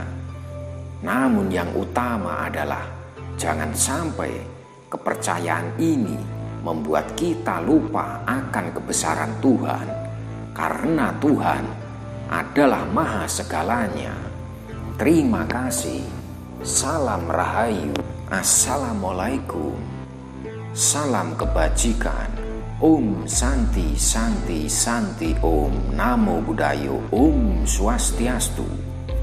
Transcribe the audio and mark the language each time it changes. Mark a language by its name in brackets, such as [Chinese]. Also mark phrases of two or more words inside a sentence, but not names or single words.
[Indonesian] Namun yang utama adalah jangan sampai kepercayaan ini membuat kita lupa akan kebesaran Tuhan, karena Tuhan adalah maha segalanya. Terima kasih. Salam Rahayu. Assalamualaikum. Salam kebajikan. [Sanskrit] Om Santi Santi Santi Om [Pali] Namo Buddhaya. [Balinese] Om Swastiastu.